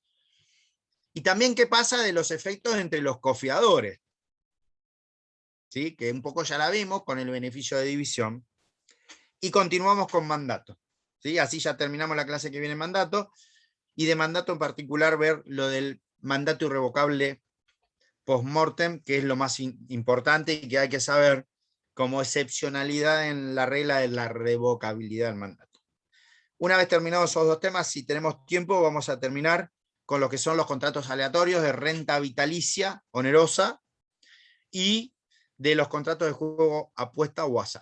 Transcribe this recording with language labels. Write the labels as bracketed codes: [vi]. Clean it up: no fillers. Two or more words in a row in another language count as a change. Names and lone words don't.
[es] Y también qué pasa de los efectos entre los cofiadores, ¿sí? Que un poco ya la vimos con el beneficio de división. Y continuamos con mandato, ¿sí? Así ya terminamos la clase que viene mandato, y de mandato en particular ver lo del mandato irrevocable post-mortem, que es lo más importante y que hay que saber como excepcionalidad en la regla de la revocabilidad del mandato. Una vez terminados esos dos temas, si tenemos tiempo, vamos a terminar con lo que son los contratos aleatorios de renta vitalicia onerosa y de los contratos de juego apuesta o azar.